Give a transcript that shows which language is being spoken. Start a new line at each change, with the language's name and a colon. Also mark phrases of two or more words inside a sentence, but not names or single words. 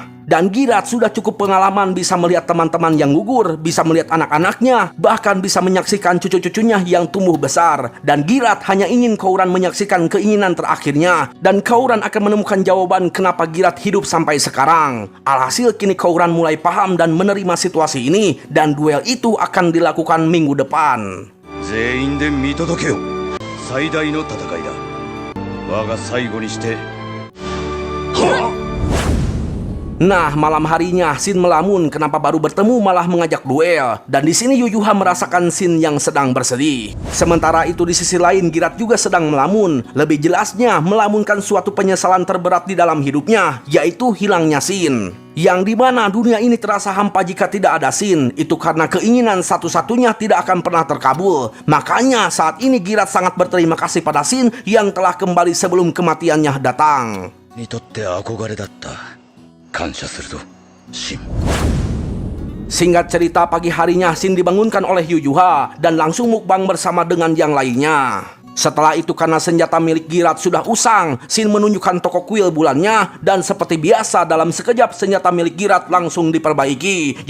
Indonesian: Dan Girat sudah cukup pengalaman bisa melihat teman-teman yang gugur, bisa melihat anak-anaknya, bahkan bisa menyaksikan cucu-cucunya yang tumbuh besar. Dan Girat hanya ingin Kouran menyaksikan keinginan terakhirnya. Dan Kouran akan menemukan jawaban kenapa Girat hidup sampai sekarang. Alhasil kini Kouran mulai paham dan menerima situasi ini. Dan duel itu akan dilakukan minggu depan.
Japanese: 全員で見届けよ。最大の戦いだ。我が最後にして。はっ
Indonesian: Nah, malam harinya Shin melamun kenapa baru bertemu malah mengajak duel. Dan di sini Yu-Yu-Ha merasakan Shin yang sedang bersedih. Sementara itu di sisi lain Girat juga sedang melamun. Lebih jelasnya melamunkan suatu penyesalan terberat di dalam hidupnya, yaitu hilangnya Shin. Yang dimana dunia ini terasa hampa jika tidak ada Shin. Itu karena keinginan satu-satunya tidak akan pernah terkabul. Makanya saat ini Girat sangat berterima kasih pada Shin yang telah kembali sebelum kematiannya datang.
Japanese: にとって憧れだった。感謝するぞ、シン。
Indonesian: Singkat cerita, pagi harinya Shin dibangunkan oleh Yu-Yu-Ha dan langsung mukbang bersama dengan yang lainnya. Setelah itu karena senjata milik Girat sudah usang, Shin menunjukkan toko kuil bulannya dan seperti biasa dalam sekejap senjata milik Girat langsung diperbaiki.